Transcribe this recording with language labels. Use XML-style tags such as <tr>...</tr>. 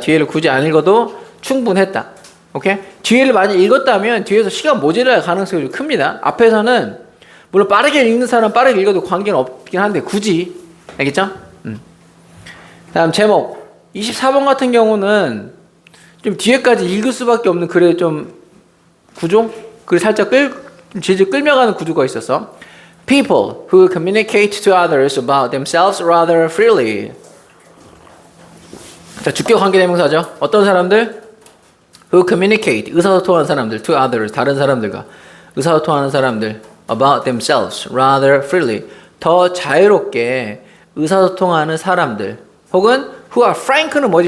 <ko>뒤에를 굳이 안 읽어도 충분했다. 오케이? 뒤에를 많이 읽었다면 뒤에서 시간 모자랄 가능성이 좀 큽니다. 앞에서는 물론 빠르게 읽는 사람 빠르게 읽어도 관계는 없긴 한데 굳이 알겠죠? 다음 제목 24번 같은 경우는 좀 뒤에까지 읽을 수밖에 없는 글의 좀 구조? 글이 살짝 질질 끌며가는 구조가 있어서</ko> <en>People who communicate to others about themselves rather freely.</en> <ko>자, 주격 관계대명사죠. 어떤 사람들?</ko> <en>Who communicate,</en> <ko>의사소통하는 사람들,</ko> <en>to others,</en> <ko>다른 사람들과 의사소통하는 사람들,</ko> <en>about themselves, rather freely,</en> <ko>더 자유롭게 의사소통하는 사람들, 혹은</ko> <en>who are frank</en> <ko>는 뭐지?</ko>